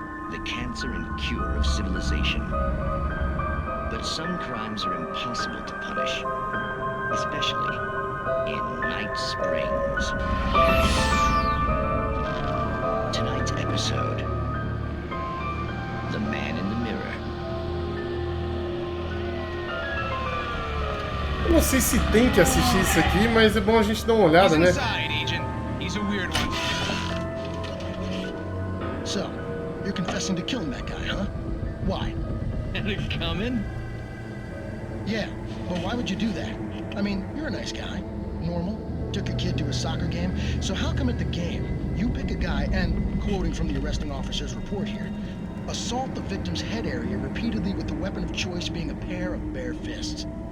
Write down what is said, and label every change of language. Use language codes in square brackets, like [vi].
[en] The cancer and cure of civilization. But some crimes are impossible to punish, especially in Night Springs. Tonight's episode, The Man in the Mirror. [pt] Eu não sei se tem que assistir isso aqui, mas é bom a gente dar uma olhada, né? [en] He's a weird one. So, you're confessing to killing that guy, huh? Why? Had it coming? Yeah, but why would you do that? I mean, you're a nice guy. Normal. Took your kid to a soccer game. So how come at the game, you pick a guy and, quoting from the arresting officer's report here, assault the victim's head area repeatedly with the weapon of choice being a pair of bare fists?